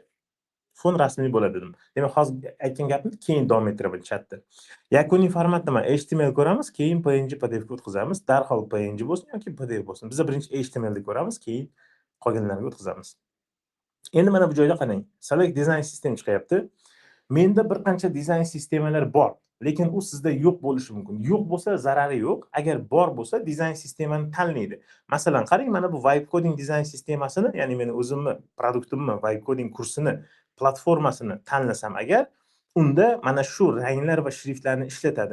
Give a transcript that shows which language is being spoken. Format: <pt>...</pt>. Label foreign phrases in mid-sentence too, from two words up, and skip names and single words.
<uz>Fon rasmli bo'ladi dedim. Demak, hozir aytgan gapni keyin davom ettiraman chatda. Yakuniy format nima? HTML ko'ramiz, keyin PNG PDF ga o'tkazamiz. Darhol PNG bo'lsin yoki PDF bo'lsin. Biz birinchi HTML da ko'ramiz, keyin qolganlarga o'tkazamiz. Endi mana bu joyda qarang.</uz> <en>Select design system chiqyapti.</en> <uz>Menda bir qancha dizayn sistemalar bor, lekin u sizda yo'q bo'lishi mumkin. Yo'q bo'lsa zarari yo'q. Agar bor bo'lsa dizayn sistemani tanlaydi. Masalan, qarang, mana bu</uz> <en>vibe coding</en> <uz>dizayn sistemasini, ya'ni men o'zimni produktimni,</uz> <en>vibe coding</en> <uz>kursini, platformasini tanlasam agar, unda mana shu ranglar va shriftlarni ishlatadi.</uz>